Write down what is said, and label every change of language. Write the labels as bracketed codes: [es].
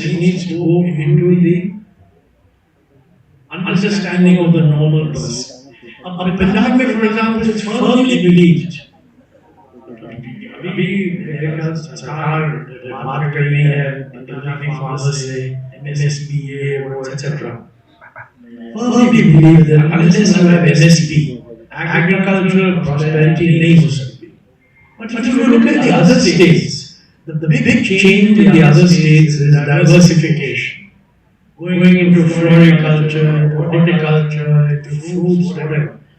[en] It needs to go into the understanding of the normal person. Punjab [hi] में, [en] for example, it's firmly believed. [hi] अभी मेरे ख्याल से सरकार बात कर रही है पंजाबी फार्मर्स से, MSP वो etc. [en] Firmly believe that unless you have MSP, agricultural prosperity [hi] नहीं हो सकती. [en] But if you look at the other states, the big change in the other states is diversification. Going into floriculture, horticulture, into fruits, whatever.